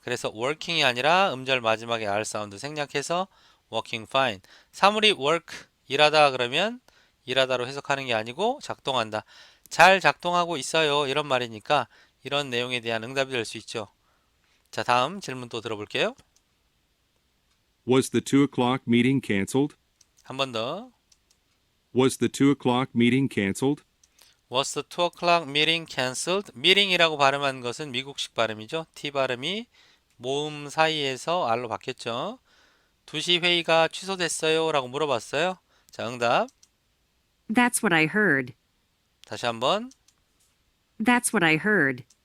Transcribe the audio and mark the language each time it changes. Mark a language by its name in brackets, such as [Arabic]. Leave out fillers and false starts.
[Korean] 그래서 working이 아니라 음절 마지막에 R 사운드 생략해서 working fine. 사물이 work, 일하다 그러면 일하다로 해석하는 게 아니고 작동한다. 잘 작동하고 있어요. 이런 말이니까 이런 내용에 대한 응답이 될 수 있죠. 자, 다음 질문 또 들어볼게요. [English] Was the 2 o'clock meeting canceled? [Korean] 한 번 더. [English] Was the 2 o'clock meeting canceled? Was the 2 o'clock meeting cancelled? [Korean] meeting이라고 발음한 것은 미국식 발음이죠. T 발음이 모음 사이에서 R로 바뀌었죠. 2시 회의가 취소됐어요? 라고 물어봤어요. 자, 응답. [English] That's what I heard. [Korean] 다시 한번. [English] That's what I heard.